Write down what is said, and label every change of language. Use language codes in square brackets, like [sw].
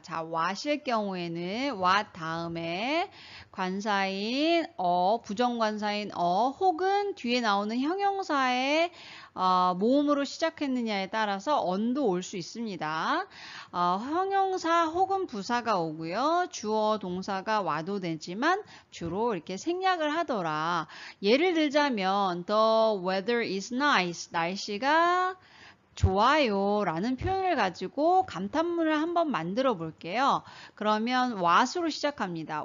[ko] 자, what일 경우에는 what 다음에 관사인 부정관사인 혹은 뒤에 나오는 형용사의 모음으로 시작했느냐에 따라서 on도 올 수 있습니다. 형용사 혹은 부사가 오고요. 주어 동사가 와도 되지만 주로 이렇게 생략을 하더라. 예를 들자면 [en] the weather is nice. [ko] 날씨가 좋아요 라는 표현을 가지고 감탄문을 한번 만들어 볼게요. 그러면 what으로 시작합니다.